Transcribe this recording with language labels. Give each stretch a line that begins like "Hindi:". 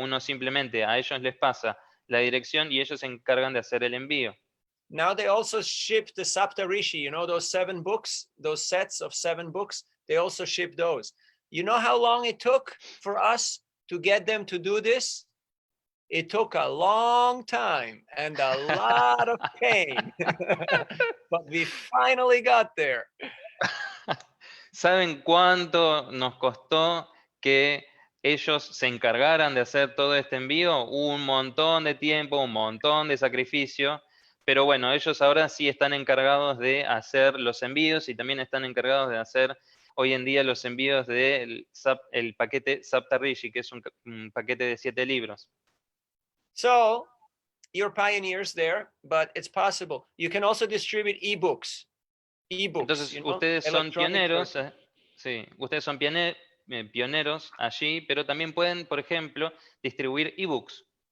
Spanish: Uno simplemente a ellos les pasa la dirección y ellos se encargan de hacer el envío.
English: Now they also ship the Saptarishi, those 7 books, those sets of 7 books, they also ship those. You know how long it took for us to get them to do this? It took a long time and a lot of pain, but we finally got there.
Spanish: ¿Saben cuánto nos costó que ellos se encargaran de hacer todo este envío? Un montón de tiempo, un montón de sacrificio. Pero bueno, ellos ahora sí están encargados de hacer los envíos y también están encargados de hacer hoy en día los envíos del paquete Saptarishi, que es un paquete de 7 libros.
English: So, you're pioneers there, but it's possible. You can also distribute ebooks.
Spanish: Entonces, ustedes son pioneros, sí, ustedes son pioneros allí, pero también pueden, por ejemplo, distribuir ebooks.